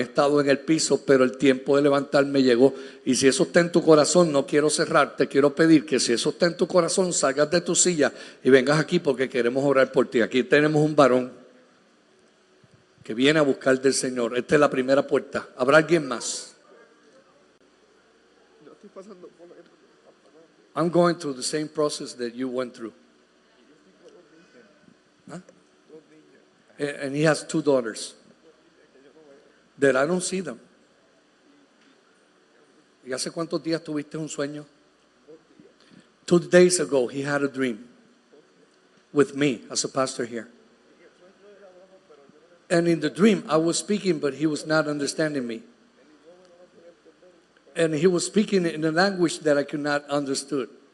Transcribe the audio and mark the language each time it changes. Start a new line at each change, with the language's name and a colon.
Spanish: He estado en el piso, pero el tiempo de levantarme llegó. Y si eso está en tu corazón, no quiero cerrar, te quiero pedir que si eso está en tu corazón, salgas de tu silla y vengas aquí porque queremos orar por ti. Aquí tenemos un varón que viene a buscar del Señor. Esta es la primera puerta. ¿Habrá alguien más?
English: I'm going through the same process that you went through. Huh? And he has 2 daughters that I don't see them.
Spanish: ¿Y hace cuántos días tuviste un sueño?
English: 2 days ago he had a dream with me as a pastor here. And in the dream I was speaking, but he was not understanding me. And he was speaking in a language that I could not understood.